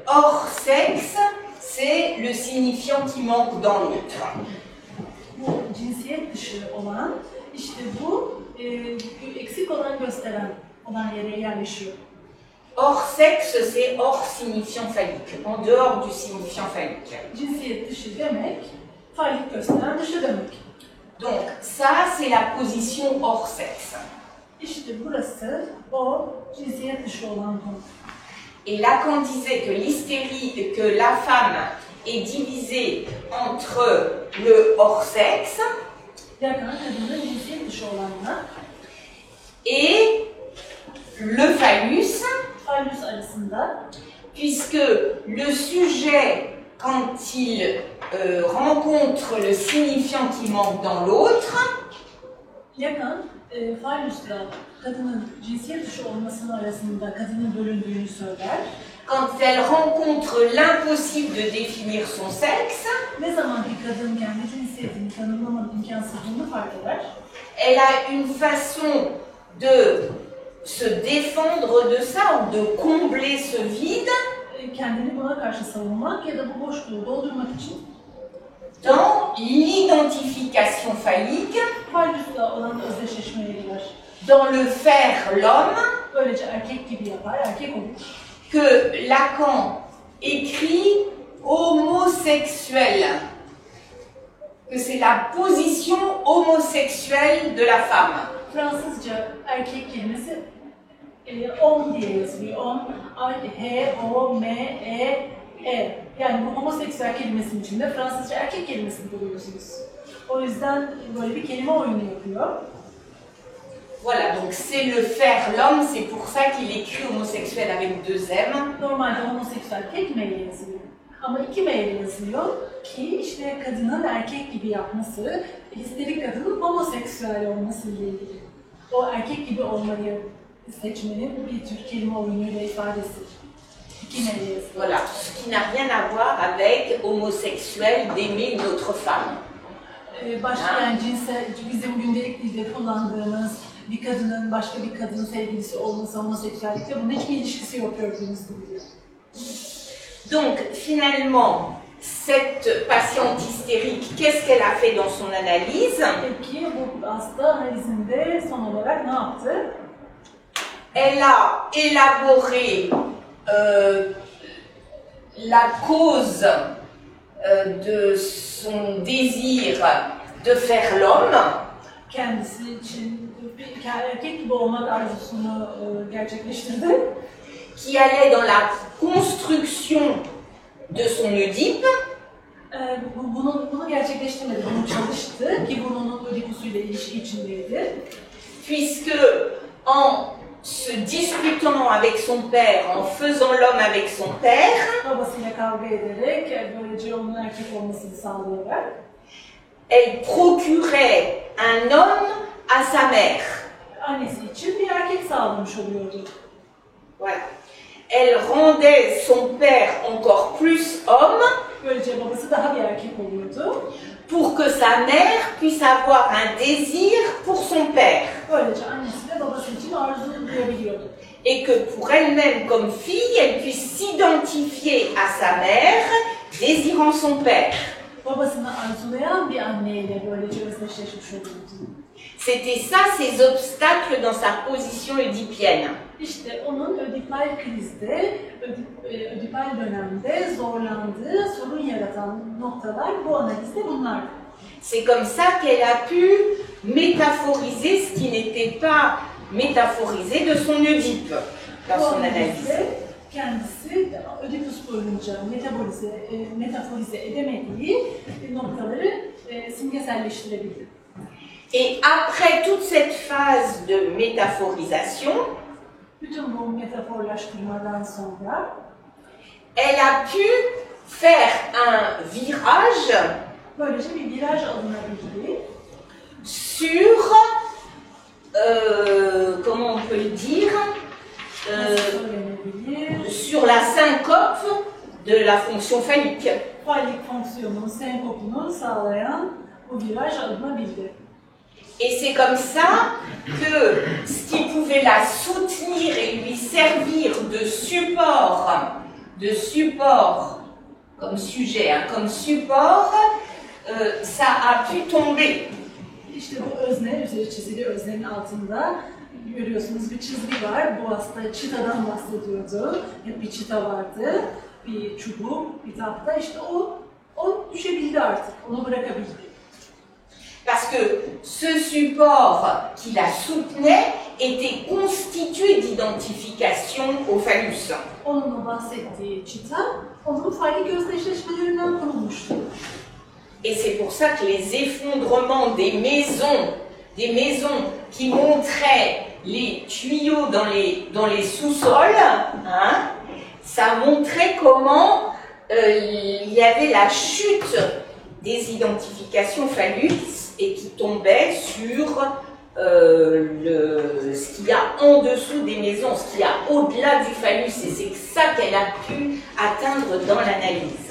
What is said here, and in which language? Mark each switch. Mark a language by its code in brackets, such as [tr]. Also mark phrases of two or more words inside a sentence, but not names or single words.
[fr] Hors sexe, c'est le signifiant qui manque dans l'autre. [tr] bu cinsiyet dışı olan, işte bu eksik olan gösteren olan yere yerleşiyor. [fr] Hors sexe, c'est hors signifiant phallique, en dehors du signifiant phallique. [tr] Cinsiyet dışı demek, fallik gösteren dışı demek. [fr] Donc ça, c'est la position hors sexe. [tr] İşte burası o cinsiyet dışı olan konu. [fr] Et Lacan disait que l'hystérie, que la femme est divisée entre le hors sexe [tr] Lacan kadının cinsiyet dışı olanla [fr] et le phallus, [tr] fallus arasında, [fr] puisque le sujet, quand il rencontre le signifiant qui manque dans l'autre, [tr] Lacan fallusla kadının cinsiyet dışı olmasının arasında kadının bölündüğünü söyler. [fr] quand elle rencontre l'impossible de définir son sexe, [tr] Ne zaman bir kadın kendi cinsiyetini tanımlamanın imkansızlığını fark eder, [fr] elle a une façon de se défendre de ça ou de combler ce vide [tr] kendini buna karşı savunmak ya da bu boşluğu doldurmak için [fr] dans l'identification phallique, [tr] fallusla olan özdeşleşmeye girer. [fr] dans le faire l'homme, [tr] Böylece erkek gibi yapar, erkek olur. [fr] que Lacan écrit homosexuel, que c'est la position homosexuelle de la femme. [tr] Fransızca erkek kelimesi homme diye yazılıyor. Homme, H-O-M-E-E. Yani bu homoseksüel kelimesinin içinde Fransızca erkek kelimesini buluyorsunuz. O yüzden böyle bir kelime oyunu yapıyor. [fr] Voilà, donc c'est le faire l'homme, c'est pour ça qu'il écrit homosexuel avec deux M. [tr] Normalde homoseksüel tek M ile yazılıyor. Ama iki M ile yazılıyor ki işte kadının erkek gibi yapması, histerik kadının homoseksüel olması ile ilgili. O erkek gibi olmayı seçmenin bir tür kelime oyunuyla ifadesi. İki M ile yazılıyor. [fr] Voilà, ce qui n'a rien à voir avec homosexuel d'aimer une autre femme. [tr] Başka yani bizim gündelik dilde kullandığımız bir kadının başka bir kadının sevgilisi olması homoseksüellikle bunun hiçbir ilişkisi yok gördüğünüz gibi. [fr] Donc finalement, cette patiente hystérique, qu'est-ce qu'elle a fait dans son analyse? [tr] Peki bu hasta analizinde son olarak ne yaptı? [fr] Elle a élaboré la cause de son désir de faire l'homme. [tr] Kendisi için bir erkek gibi olmak arzusunu gerçekleştirdi. [fr] Qui allait dans la construction de son Oedipe. [tr] Bunu gerçekleştirmedi, bunu çalıştı ki bunun Oedipus'uyla ilişki içindeydi. [fr] Puisque en se disputant avec son père, en faisant l'homme avec son père, [tr] Babasıyla kavga ederek, böylece onun erkek olmasını sağlayarak, [fr] elle procurait un homme à sa mère. [tr] annesi için bir erkek sağlamış oluyordu. [fr] Voilà. Elle rendait son père encore plus homme [tr] Böylece babası daha bir erkek oluyordu. [fr] pour que sa mère puisse avoir un désir pour son père. [tr] Böylece annesi de babası için arzu duyabiliyordu. [fr] Et que pour elle-même comme fille, elle puisse s'identifier à sa mère, désirant son père. [tr] Babasını arzulayan bir anneyle böylece özdeşleşmiş oluyordu. [fr] C'était ça ses obstacles dans sa position oedipienne. [tr] İşte onun ödipal krizde, ödipal dönemde zorlandığı, sorun yaratan noktalar bu analizde bunlar. [fr] C'est comme ça qu'elle a pu métaphoriser ce qui n'était pas métaphorisé de son Oedipe dans son analyse. [tr] Kendisi Ödipus boyunca metaforize edemediği noktaları simgeselleştirebildi. [fr] Et après toute cette phase de métaphorisation, [tr] Bütün bu metaforlaştırmadan sonra [fr] elle a pu faire un virage [tr] böylece bir viraj alınabildi. [fr] sur, comment on peut le dire, sur la syncope de la fonction phallique. [tr] Fallik fonksiyonunun senkopunu sağlayan bu viraj alınabildi. [fr] Et c'est comme ça que ce qui pouvait la soutenir et lui servir de support comme sujet, hein, comme support, ça a pu tomber. [tr] İşte bu özne, üzeri çizili öznenin altında görüyorsunuz bir çizgi var. Bu hasta çitadan bahsediyordu. Hep bir çita vardı, bir çubuk, bir tahta. İşte o düşebildi artık, onu bırakabildi. [fr] Parce que ce support qui la soutenait était constitué d'identification au phallus. [tr] Onunla bahsettiği çita, onun fallik özdeşleşmelerinden kurulmuştu. [fr] Et c'est pour ça que les effondrements des maisons qui montraient les tuyaux dans les sous-sols, hein, ça montrait comment il y avait la chute des identifications phallus et qui tombait sur ce qu'il y a en dessous des maisons, ce qu'il y a au-delà du phallus, et c'est ça qu'elle a pu atteindre dans l'analyse.